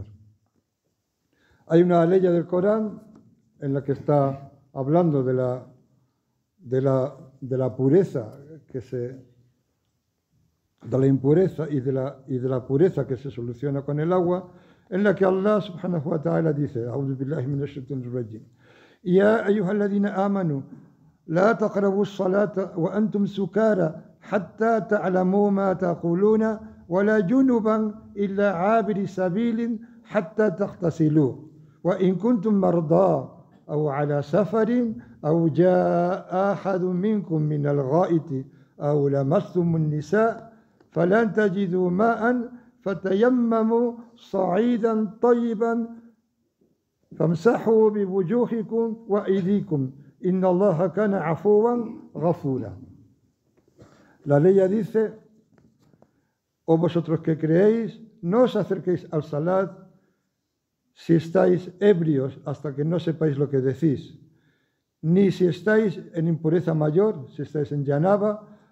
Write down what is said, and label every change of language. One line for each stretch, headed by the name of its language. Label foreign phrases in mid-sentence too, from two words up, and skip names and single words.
Spanish: Hay una ley del Corán en la que está hablando de la pureza de la impureza y de la pureza que se soluciona con el agua, en la que Allah
Arabic: سبحانه وتعالى
Spanish: dice:
Arabic: أعوذ بالله من الشيطان الرجيم. يا أيها الذين آمنوا لا تقربوا الصلاة وأنتم سكارى حتى تعلموا ما تقولون ولا جنبا إلا عابري سبيل حتى تغتسلوا وإن كنتم مرضى أو على سفر أو جاء أحد منكم من الغائط أو لامستم النساء' فلن تجدوا ماء فتيمموا صعيدا طيبا فامسحوا بوجوهكم وأيديكم إن الله كان عفوا غفورا.
Spanish: La ley dice: o vosotros que creéis, no os acerquéis al salat si estáis ebrios hasta que no sepáis lo que decís, ni si estáis en impureza mayor, si estáis en janaba,